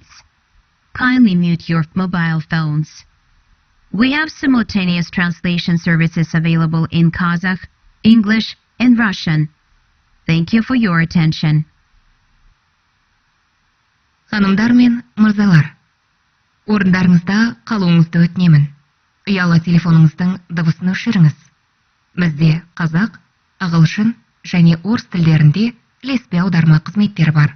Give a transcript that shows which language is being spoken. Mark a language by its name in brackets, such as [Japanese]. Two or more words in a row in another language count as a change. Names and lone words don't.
[English] Kindly mute your mobile phones. We have simultaneous translation services available in Kazakh, English, and Russian. Thank you for your attention. [Kazakh] Ханымдар мен мырзалар, орындарыңызда қалуыңызды өтінемін. Ұялы телефоныңыздың дыбысын өшіріңіз. Бізде қазақ, ағылшын және орыс тілдерінде ілеспе аударма қызметтері бар.